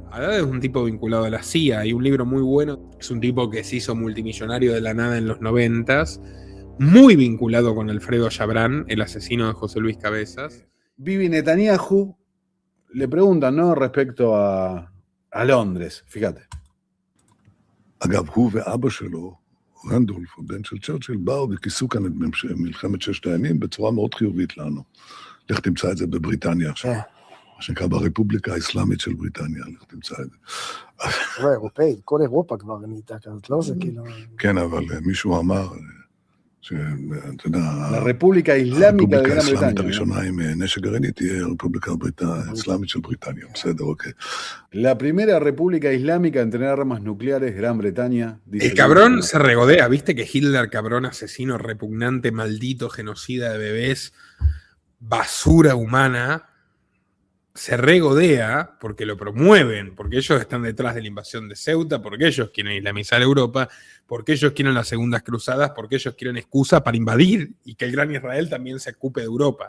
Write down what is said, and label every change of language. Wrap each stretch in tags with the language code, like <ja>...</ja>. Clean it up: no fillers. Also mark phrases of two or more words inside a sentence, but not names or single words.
<es>Ahora es un tipo vinculado a la CIA, hay un libro muy bueno, es un tipo que se hizo multimillonario de la nada en los 90s, muy vinculado con Alfredo Chabrán, el asesino de José Luis Cabezas. Bibi Netanyahu le preguntan, ¿no?, respecto a Londres, fíjate.</es> <he>אגב, הוא ואבא שלו, רנדולף, הבן של צ'רצ'יל, באו וכיסו כאן את מלחמת ששת הימים בצורה מאוד חיובית לנו. לך תמצא את זה בבריטניה עכשיו. מה שנקרא ברפובליקה האסלאמית של בריטניה, לך תמצא את זה. אירופאית, כל אירופה כבר נהייתה כזאת, לא? זה כאילו... כן, אבל מישהו אמר...</he> <es>La República Islámica de Gran Bretaña. La primera República Islámica en tener armas nucleares, Gran Bretaña. Dice el cabrón se regodea, ¿viste que Hitler, cabrón, asesino, repugnante, maldito, genocida de bebés, basura humana, se regodea porque lo promueven, porque ellos están detrás de la invasión de Ceuta, porque ellos quieren islamizar Europa, porque ellos quieren las segundas cruzadas, porque ellos quieren excusa para invadir y que el gran Israel también se ocupe de Europa.</es>